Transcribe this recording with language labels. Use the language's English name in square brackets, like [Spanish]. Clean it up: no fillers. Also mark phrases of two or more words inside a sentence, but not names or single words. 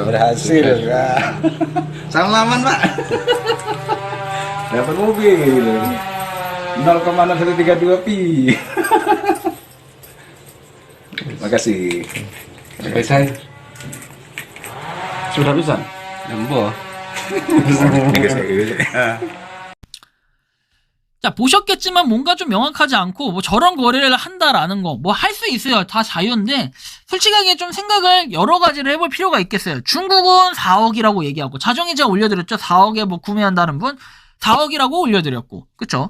[Indonesian] ya. Salaman pak. Dapat mobil 0,0132 pi. Makasih. Selesai. Sudah bisa? Nambah. [Korean] 자, 보셨겠지만 뭔가 좀 명확하지 않고 뭐 저런 거래를 한다라는 거 뭐 할 수 있어요. 다 자유인데 솔직하게 좀 생각을 여러 가지를 해볼 필요가 있겠어요. 중국은 4억이라고 얘기하고 자정에 제가 올려드렸죠. 4억에 뭐 구매한다는 분 4억이라고 올려드렸고 그쵸?